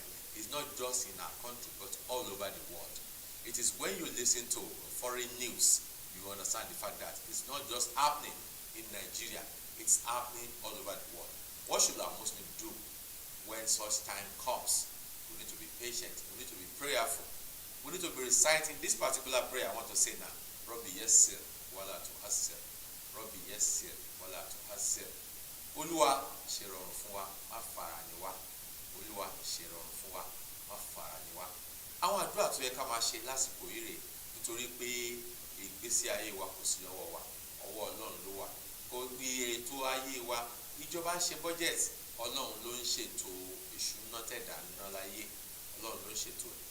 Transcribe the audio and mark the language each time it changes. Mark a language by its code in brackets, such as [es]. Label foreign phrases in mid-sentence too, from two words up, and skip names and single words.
[en] It's not just in our country, but all over the world. It is when you listen to foreign news, you understand the fact that it's not just happening in Nigeria, it's happening all over the world. What should our Muslims do when such time comes? We need to be patient. We need to be prayerful. We need to be reciting this particular prayer I want to say now. [ar] رب يسر ولا تعسر. رب يسر ولا تعسر. [yo] Olúwa ṣe rọrùn fún wa, má fara ni wá. Olúwa ṣe rọrùn fún wa, má fara ni wá. Àwọn àdúrà tó yẹ ká máa ṣe lásìkò yìí rèé nítorí pé ìgbésí ayé wa kò sí lọ́wọ́ wa, ọwọ́ Ọlọ́run ló wà. Kò gbé ètò ayé wa, ìjọba ń ṣe budget, Ọlọ́run ló ń ṣètò ìṣúná tẹ̀dá ná láyé, Ọlọ́run ló ń ṣètò ẹ̀.